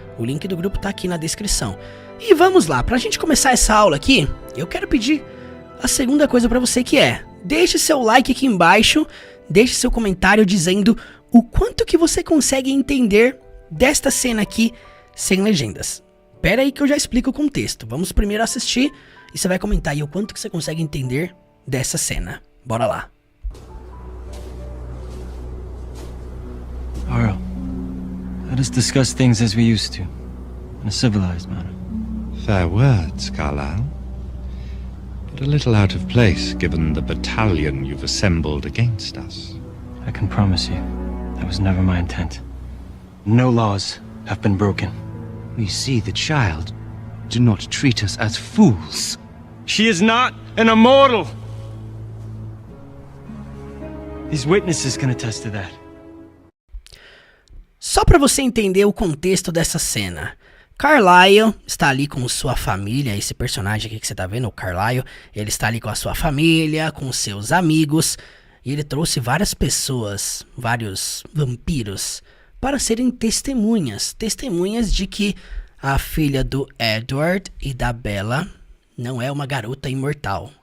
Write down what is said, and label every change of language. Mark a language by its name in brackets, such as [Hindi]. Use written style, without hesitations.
[Portuguese] O link do grupo tá aqui na descrição. E vamos lá, pra gente começar essa aula aqui, eu quero pedir a segunda coisa pra você, que é: deixe seu like aqui embaixo, deixe seu comentário dizendo o quanto que você consegue entender desta cena aqui sem legendas. Pera aí que eu já explico o contexto. Vamos primeiro assistir e você vai comentar aí o quanto que você consegue entender dessa cena. Bora lá. [English] Arl, let us discuss things as we used to, in a civilized manner. Fair words, Carlyle. But a little out of place, given the battalion you've assembled against us. I can promise you, that was never my intent. No laws have been broken. We see the child. Do not treat us as fools. She is not an immortal! These witnesses can attest to that. [Portuguese] Só para você entender o contexto dessa cena. Carlyle está ali com sua família, esse personagem aqui que você tá vendo, o Carlyle, ele está ali com a sua família, com seus amigos, e ele trouxe várias pessoas, vários vampiros, para serem testemunhas de que a filha do Edward e da Bella não é uma garota imortal.